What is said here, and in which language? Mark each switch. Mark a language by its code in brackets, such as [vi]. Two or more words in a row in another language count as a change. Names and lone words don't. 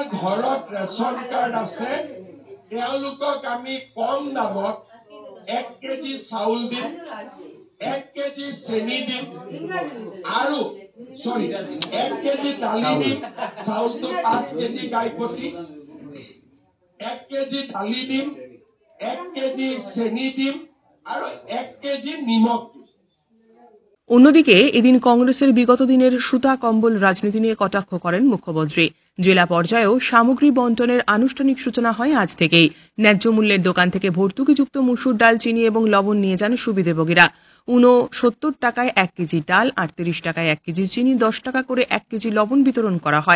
[as] ঘৰত ৰেচন কাৰ্ড আছে তেওঁলোকক আমি কম দামত 1 কেজি চাউল দিম, 1 কেজি চেনি দিম, আৰু 1 কেজি দালি দিম, চাউলটো 5 কেজি গাইপতি, 1 কেজি দালি দিম, 1 কেজি চেনি দিম, আৰু 1 কেজি নিমখ দিম। [bn] অন্যদিকে এদিন কংগ্রেসের বিগত দিনের সুতা কম্বল রাজনীতি নিয়ে কটাক্ষ করেন মুখ্যমন্ত্রী। জেলা পর্যায়েও সামগ্রী বন্টনের আনুষ্ঠানিক সূচনা হয় আজ থেকেই। ন্যায্য মূল্যের দোকান থেকে ভর্তুকিযুক্ত মসুর ডাল, চিনি এবং লবণ নিয়ে যান সুবিধাভোগীরা। 69 টাকায় 1 কেজি ডাল, 38 টাকায় 1 কেজি চিনি, 10 টাকা করে 1 কেজি লবণ বিতরণ করা হয়।